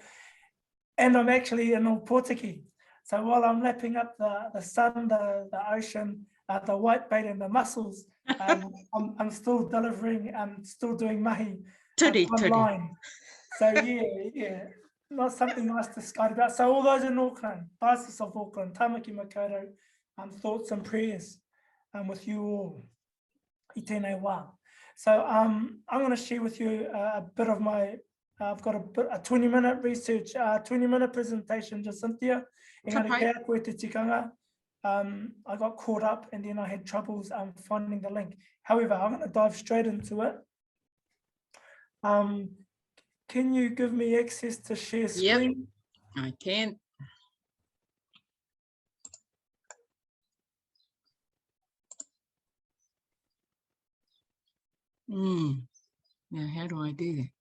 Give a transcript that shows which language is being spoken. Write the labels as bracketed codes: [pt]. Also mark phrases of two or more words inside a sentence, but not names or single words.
[en] And I'm actually in Opotiki. So while I'm lapping up the sun, the ocean, the whitebait and the mussels, I'm still delivering, I'm still doing mahi online. So yeah, not something nice to skate about. So all those in Auckland, Diocese of Auckland, Tāmaki Makaurau, thoughts and prayers with you all. [mi] I tēnei wā. [en] So I'm going to share with you a bit of my, I've got a 20-minute research, 20-minute presentation, just Cynthia. [mi] Engari kia koe te tikanga. [en] I got caught up and then I had troubles finding the link. However, I'm going to dive straight into it. Can you give me access to share screen? Yep, I can. Now, how do I do that?